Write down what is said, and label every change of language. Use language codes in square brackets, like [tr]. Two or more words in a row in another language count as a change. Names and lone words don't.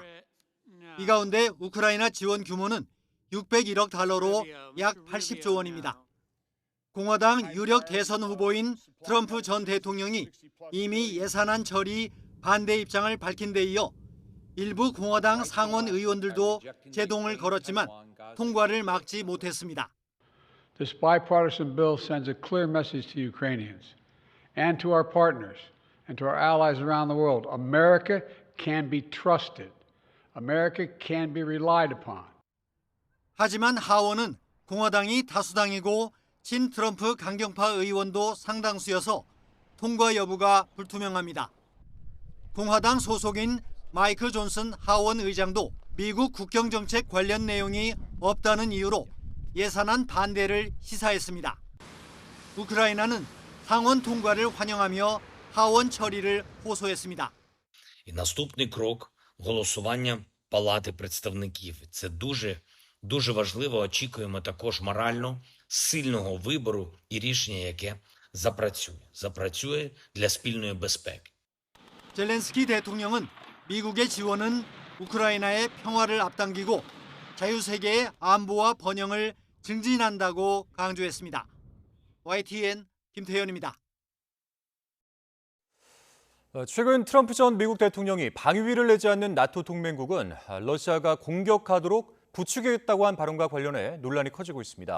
[ko] 이 가운데 우크라이나 지원 규모는 601억 달러로 약 80조 원입니다. 공화당 유력 대선 후보인 트럼프 전 대통령이 이미 예산안 처리 반대 입장을 밝힌 데 이어 일부 공화당 상원 의원들도 제동을 걸었지만 통과를 막지 못했습니다. [en] This bipartisan bill sends a clear message to Ukrainians and to our partners and to our allies around the world. America can be trusted. America can be relied upon. [ko] 하지만 하원은 공화당이 다수당이고 친 트럼프 강경파 의원도 상당수여서 통과 여부가 불투명합니다. 공화당 소속인 마이클 존슨 하원 의장도 미국 국경정책 관련 내용이 없다는 이유로 예산안 반대를 시사했습니다. 우크라이나는 상원 통과를 환영하며 하원 처리를 호소했습니다. [uk] І наступний крок – голосування Палати представників. Це дуже важливо. Очікуємо також морально сильного вибору і рішення, яке запрацює для спільної безпеки. [ko] 젤렌스키 대통령은 미국의 지원은 우크라이나의 평화를 앞당기고 자유세계의 안보와 번영을 증진한다고 강조했습니다. YTN 김태현입니다. 최근 트럼프 전 미국 대통령이 방위비를 내지 않는 나토 동맹국은 러시아가 공격하도록 부추기겠다고 한 발언과 관련해 논란이 커지고 있습니다.